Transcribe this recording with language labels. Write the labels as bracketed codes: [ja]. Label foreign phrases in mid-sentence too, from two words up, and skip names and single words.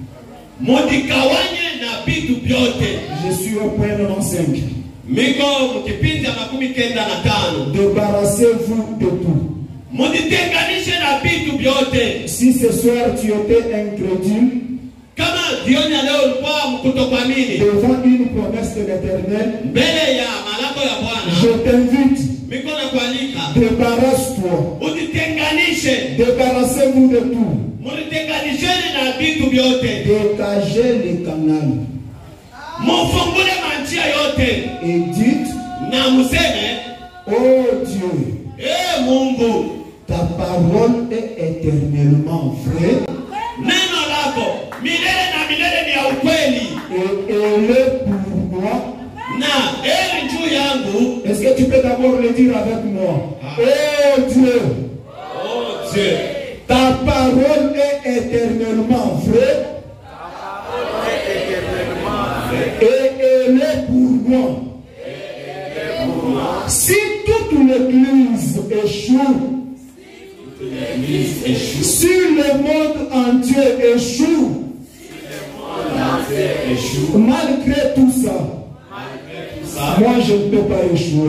[fr] Je suis au point 95. Débarrassez-vous de tout. Si ce soir tu étais incrédule, [sw] jioni ya leo ulikuwa kutokuamini [fr] devant une promesse de l'Éternel, [sw] mbele ya malako ya [fr] je [sw] Bwana, [fr] t'invite, [sw] miko na kualika [fr] débarrasse-toi, [sw] ujitenganishe, [fr] débarrassez-vous de tout, [sw] mulitenganisheni na vitu vyote, [fr] dégagez les canaux [sw] mufungule manjia yote [fr] et dites, [sw] na museme, [fr] oh Dieu, [sw] Mungu, [fr] ta parole est éternellement vraie [sw] neno lako milele na milele ni ya ukweli, [fr] et elle est pour moi. [sw] na heri juu yangu. [fr] Est-ce que tu peux d'abord le dire avec moi? Oh Dieu, Oh Dieu, ta parole est éternellement vraie et elle est pour moi. Si toute l'église échoue, si le monde entier échoue, malgré tout ça, moi je ne peux pas échouer.